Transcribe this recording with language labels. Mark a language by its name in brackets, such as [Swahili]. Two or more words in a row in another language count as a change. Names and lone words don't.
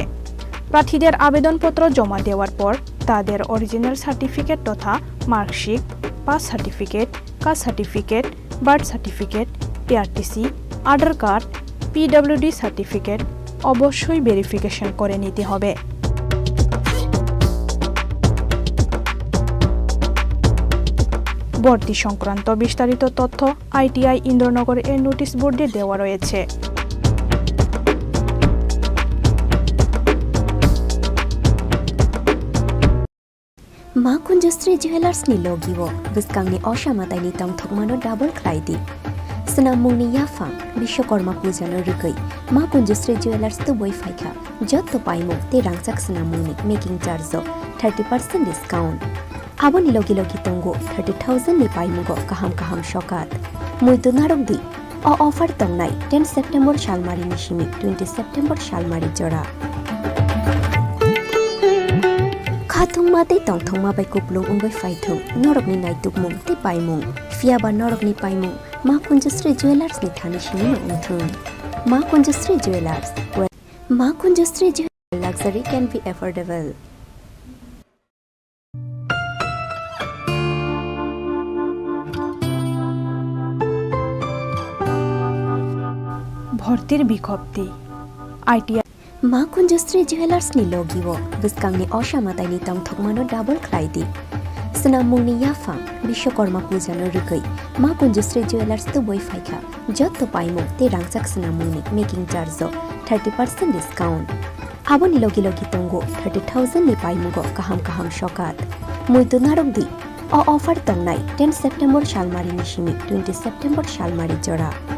[Bangla] প্রার্থীদের আবেদনপত্র জমা দেওয়ার পর তাদের অরিজিনাল সার্টিফিকেট তথা মার্কশিট, পাস সার্টিফিকেট, কাস্ট সার্টিফিকেট, বার্থ সার্টিফিকেট, পিআরটিসি, আধার কার্ড, পিডব্লিউডি সার্টিফিকেট অবশ্যই ভেরিফিকেশন করে নিতে হবে। ভর্তি সংক্রান্ত বিস্তারিত তথ্য আইটিআই ইন্দ্রনগর এর নোটিশ বোর্ডে দেওয়া রয়েছে। [Kok Borok] मा कुंजश्री ज्वेलार्सनि लोगिवो बिस्कांनि असामाताइनि तंथकमानो डाबल क्राइदि स्नामुंनि याफां विश्वकर्मा पूजानो रुगै मा कुंजश्री ज्वेलार्स तो बय फाइखा जत्तो पाइमो ते रांचाक स्नामुंनि मेकिं चार्जो 30% डिस्काउंट आबोनि लोगि लोगि तंगो 30,000 नि पाइमुगो kaham shokat मुइतु नारकदि अ ऑफर तंगनाय 10 सेप्टेम्बर शालमारि निसिमि 20 सेप्टेम्बर शालमारि जरा खाथुंमा ते तंथंमा बाय कुपलुं उंगै फाइथुं नरकनि नायतुकमुं ते पाइमुं फियाबा नरकनि पाइमुं मा कुंजश्री ज्वेलार्सनि थानिसिनि उंथुं मा कुंजश्री ज्वेलार्स मा कुंजश्री ज्वेलार्स [English] luxury can be affordable। [Bangla] ভর্তির বিজ্ঞপ্তি আইটিআই [Kok Borok] मा कुंजश्री ज्वेलार्सनि लोगिवो बिस्कांनि असामाताइनि तंथकमानो डाबल क्राइदि स्नामुंनि याफां विश्वकर्मा पूजानो रुगै मा कुंजश्री ज्वेलार्स तो बय फाइखा जत्तो पाइमो ते रांचाक स्नामुंनि मेकिं चार्जो 30% डिस्काउंट आबोनि लोगि लोगि तंगो 30,000 नि पाइमुगो kaham shokat मुइतु नारकदि अ ऑफर तंगनाय 10 सेप्टेम्बर शालमारि निसिमि 20 सेप्टेम्बर शालमारि जरा